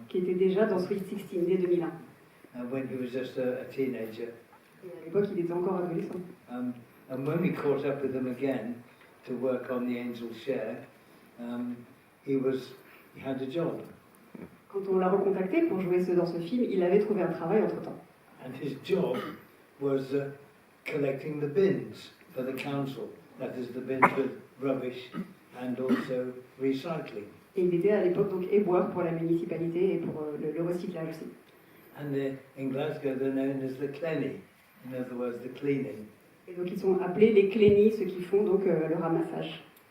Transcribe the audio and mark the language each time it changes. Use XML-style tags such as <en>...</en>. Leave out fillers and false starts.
<fr>Qui était déjà dans Sweet 16 dès 2001.</fr> <en>When he was just a teenager.</en> <fr>Et à l'époque, il était encore adolescent.</fr> <en>And when we caught up with him again to work on The Angel's Share, he had a job.</en> <fr>Quand on l'a recontacté pour jouer dans ce film, il avait trouvé un travail entre-temps.</fr> <en>And his job was collecting the bins for the council. That is the bins with rubbish and also recycling.</en> <fr>Et il était à l'époque donc éboueur pour la municipalité et pour le recyclage aussi.</fr> <en>And in Glasgow they're known as the clenny, in other words the cleaning.</en> <fr>Et donc ils sont appelés les clénies, ceux qui font donc le ramassage.</fr>